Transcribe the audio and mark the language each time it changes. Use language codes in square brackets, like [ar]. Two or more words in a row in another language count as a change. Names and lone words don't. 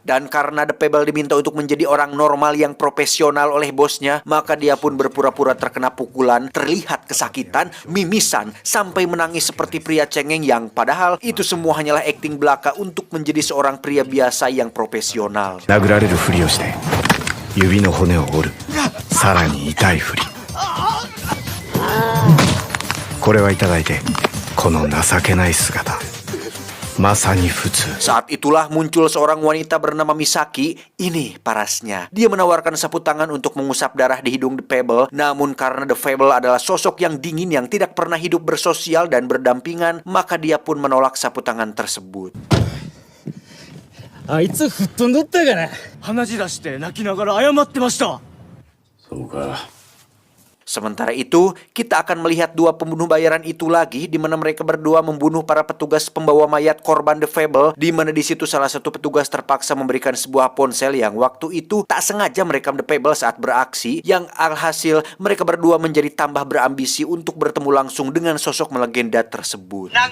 [id] Dan karena The Fable diminta untuk menjadi orang normal yang profesional oleh bosnya, maka dia pun berpura-pura terkena pukulan, terlihat kesakitan, mimisan, sampai menangis seperti pria cengeng yang padahal itu semua hanyalah akting belaka untuk menjadi seorang pria biasa yang profesional. [ja] 殴られるふりをして指の骨を折る、さらに痛いふり。これはいただいて、この情けない姿、まさに普通。 [id] Saat itulah muncul seorang wanita bernama Misaki. Ini parasnya. Dia menawarkan sapu tangan untuk mengusap darah di hidung The Fable. Namun karena The Fable adalah sosok yang dingin yang tidak pernah hidup bersosial dan berdampingan, maka dia pun menolak sapu tangan tersebut. [ja] あいつ吹っ飛んどったがな。話出して泣きながら謝ってました。そうか。 [id] Sementara itu, kita akan melihat 2 pembunuh bayaran itu lagi, di mana mereka berdua membunuh para petugas pembawa mayat korban The Fable, di mana di situ salah satu petugas terpaksa memberikan sebuah ponsel yang waktu itu tak sengaja merekam The Fable saat beraksi, yang alhasil mereka berdua menjadi tambah berambisi untuk bertemu langsung dengan sosok melegenda tersebut.